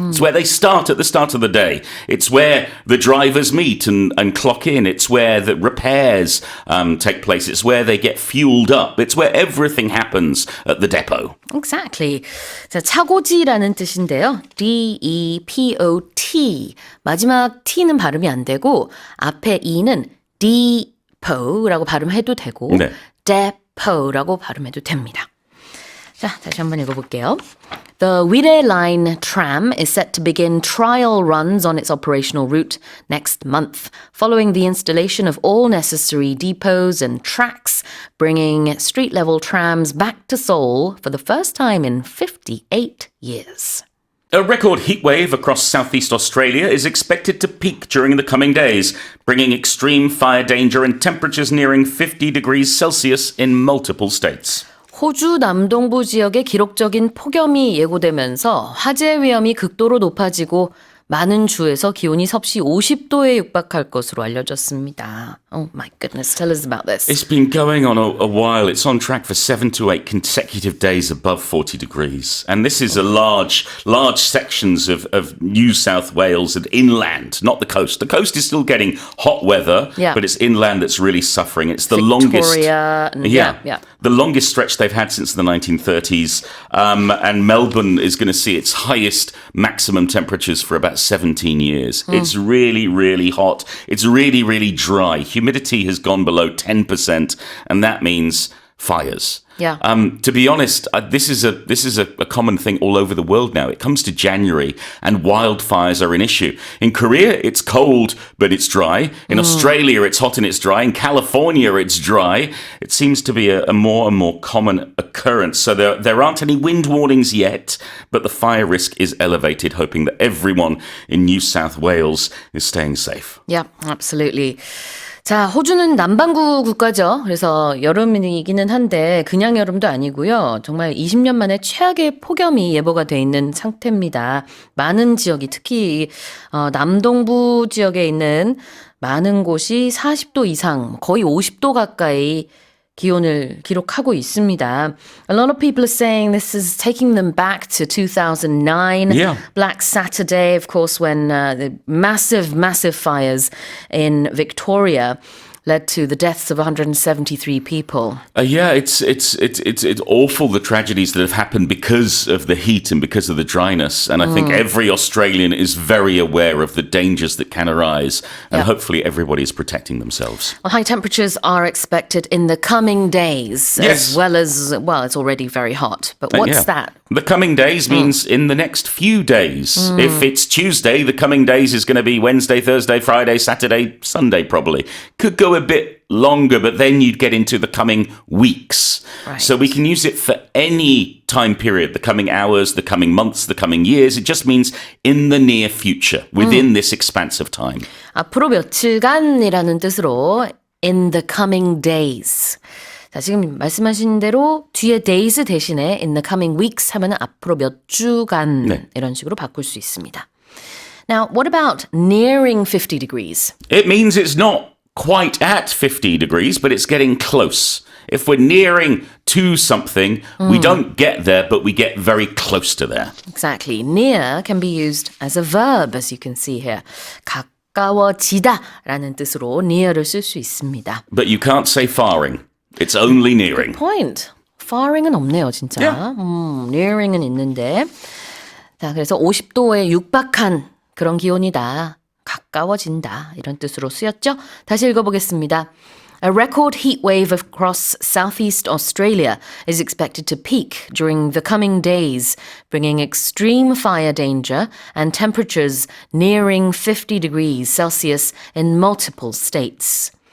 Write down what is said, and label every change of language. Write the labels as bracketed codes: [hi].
[en] It's where they start at the start of the day. It's where the drivers meet and clock in. It's where the repairs take place. It's where they get fueled up. It's where everything happens at the depot. Exactly. [ko] 자, 차고지라는 뜻인데요. [en] D-E-P-O-T. [ko] 마지막 T는 발음이 안 되고 앞에 E는 depot라고 발음해도 되고 네. depot라고 발음해도 됩니다. 자, 다시 한번 읽어볼게요. [en] The Wiré Line tram is set to begin trial runs on its operational route next month, following the installation of all necessary depots and tracks, bringing street-level trams back to Seoul for the first time in 58 years. A record heatwave across southeast Australia is expected to peak during the coming days, bringing extreme fire danger and temperatures nearing 50 degrees Celsius in multiple states. [ko] 호주 남동부 지역에 기록적인 폭염이 예고되면서 화재 위험이 극도로 높아지고 많은 주에서 기온이 섭씨 50도에 육박할 것으로 알려졌습니다. [en] Oh my goodness, tell us about this. It's been going on a while. It's on track for 7 to 8 consecutive days above 40 degrees. And this is a large sections of New South Wales and inland, not the coast. The coast is still getting hot weather, but it's inland that's really suffering. It's the Victoria, longest... The longest stretch they've had since the 1930s. And Melbourne is going to see its highest maximum temperatures for about 17 years. It's really, really hot. It's really, really dry. Humidity has gone below 10%, and that means fires. Yeah. To be honest, this is a common thing all over the world now. It comes to January and wildfires are an issue. In Korea, it's cold, but it's dry. In Australia, it's hot and it's dry. In California, it's dry. It seems to be a more and more common occurrence. So there aren't any wind warnings yet, but the fire risk is elevated, hoping that everyone in New South Wales is staying safe. Yeah, absolutely. [ko] 자, 호주는 남반구 국가죠. 그래서 여름이기는 한데 그냥 여름도 아니고요. 정말 20년 만에 최악의 폭염이 예보가 돼 있는 상태입니다. 많은 지역이 특히 남동부 지역에 있는 많은 곳이 40도 이상, 거의 50도 가까이 기온을 기록하고 있습니다. [en] A lot of people are saying this is taking them back to 2009. Yeah. Black Saturday, of course, when the massive fires in Victoria. led to the deaths of 173 people. Yeah, it's awful, the tragedies that have happened because of the heat and because of the dryness. And I think every Australian is very aware of the dangers that can arise. And Yep. hopefully everybody is protecting themselves. Well, high temperatures are expected in the coming days, Yes. as well as, well, it's already very hot. But what's Yeah. that? The coming days means in the next few days. If it's Tuesday, the coming days is going to be Wednesday, Thursday, Friday, Saturday, Sunday probably. Could go a bit longer, but then you'd get into the coming weeks. Right. So we can use it for any time period, the coming hours, the coming months, the coming years. It just means in the near future, within this expanse of time. [ko] 앞으로 며칠간이라는 뜻으로 [en] in the coming days. [ko] 자, 지금 말씀하신 대로 뒤에 days 대신에 [en] in the coming weeks [ko] 하면은 앞으로 몇 주간 네. 이런 식으로 바꿀 수 있습니다. [en] Now, what about nearing 50 degrees? It means it's not quite at 50 degrees, but it's getting close. If we're nearing to something, we don't get there, but we get very close to there. Exactly. Near can be used as a verb, as you can see here. [ko] 가까워지다 라는 뜻으로 near를 쓸 수 있습니다. [en] But you can't say faring. It's only nearing. Point. [ko] faring은 없네요, 진짜. [en] Yeah. [ko] nearing은 있는데. 자, 그래서 50도에 육박한 그런 기온이다. 가까워진다. 이런 뜻으로 쓰였죠? 다시 읽어보겠습니다. [en] A record heat wave across southeast Australia is expected to peak during the coming days, bringing extreme fire danger and temperatures nearing 50 degrees Celsius in multiple states.